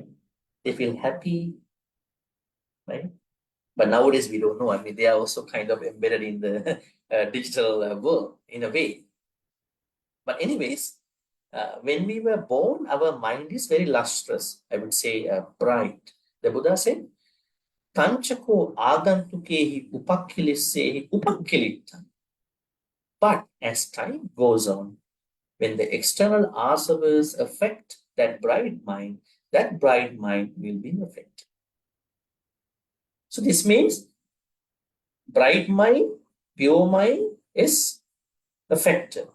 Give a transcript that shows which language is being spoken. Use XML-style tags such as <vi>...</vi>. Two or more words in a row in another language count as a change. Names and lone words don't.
<en>They feel happy, right? But nowadays we don't know. I mean, they are also kind of embedded in the digital world in a way. But anyways, when we were born, our mind is very lustrous. I would say bright. The Buddha said,</en> <pi>Tanchako agantukehi upakkilissehi upakkilitta.</pi> <en>But as time goes on, when the external asavas affect that bright mind will be affected. So this means bright mind, pure mind is affected.</en>